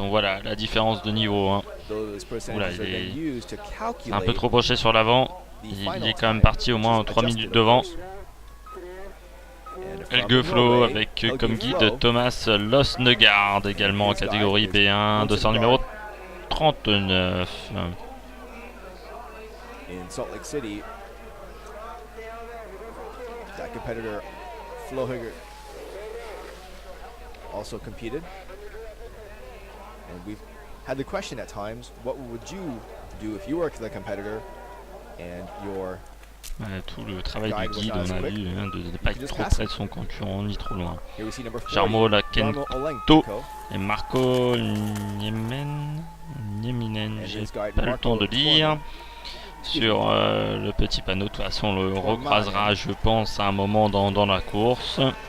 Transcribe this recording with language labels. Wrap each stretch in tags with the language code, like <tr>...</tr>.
<fr>On voit la différence de niveau. Hein. Oula, il est un peu trop penché sur l'avant. Il est quand même parti au moins 3 minutes devant. Elgeflo avec comme guide Thomas Losnegard, également en catégorie B1, dossard numéro 39.</fr> <en>In Salt Lake City, that competitor Flo Higger also competed, and we've had the question at times, what would you do if you were the competitor and your</en> <fr>tout le travail du guide, on a vu hein, de ne pas être trop près de son concurrent ni trop loin. Jarmo Lakento et Marco Nieminen, j'ai pas le temps de lire. Sur le petit panneau, de toute façon on le recroisera je pense à un moment dans la course.</fr>